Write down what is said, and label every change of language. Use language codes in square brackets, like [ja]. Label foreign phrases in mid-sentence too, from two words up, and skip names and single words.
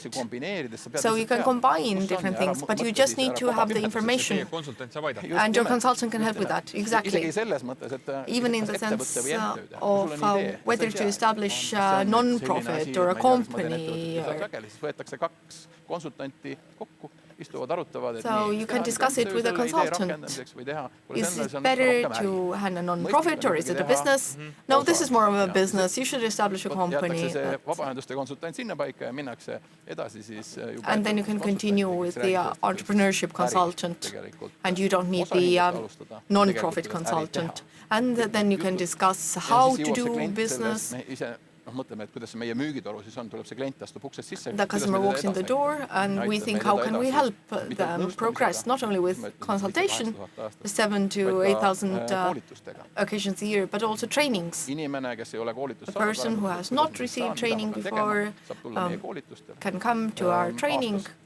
[en] So you can combine different things, but you just need to have the information. And your consultant can help with that, exactly. Even in the sense of whether to establish a non-profit or a company. [et] istuvad, arutavad, [en] So you can discuss it with a consultant. Is it better to have a non-profit or is it a business? No, this is more of a business. You should establish a company. [et] Vabaühenduste konsultant sinna paika ja minnakse edasi siis juba [en] And then you can continue with the entrepreneurship consultant. And you don't need the non-profit consultant. And then you can discuss how to do business. [et] Mõtleme, et kuidas meie müügitoru siis on, tuleb see klient astub uksest sisse. [en] The customer walks in the door and we think how can we help them progress, not only with consultation, 7,000 to 8,000 occasions a year, but also trainings. A person who has not received training before can come to our training.